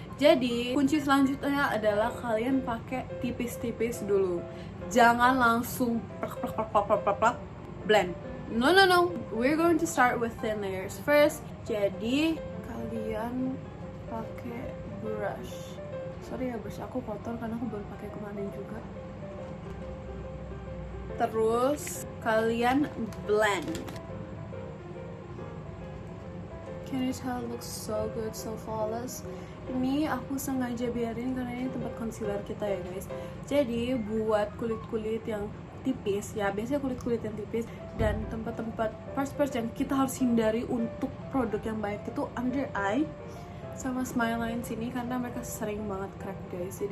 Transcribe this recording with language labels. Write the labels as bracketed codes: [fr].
[id] Jadi kunci selanjutnya adalah kalian pakai tipis-tipis dulu. Jangan langsung plak blend. [en] No, we're going to start with thin layers first. [id] Jadi kalian pakai brush. Sorry ya, brush aku kotor karena aku baru pakai kemarin juga. Terus kalian blend. [en] Can you tell it looks so good, so flawless? [id] Ini aku sengaja biarin karena ini tempat concealer kita ya guys. Jadi buat kulit-kulit yang tipis ya, biasanya kulit-kulit yang tipis dan tempat-tempat parts-parts yang kita harus hindari untuk produk yang baik itu under eye sama smile line sini, karena mereka sering banget crack guys.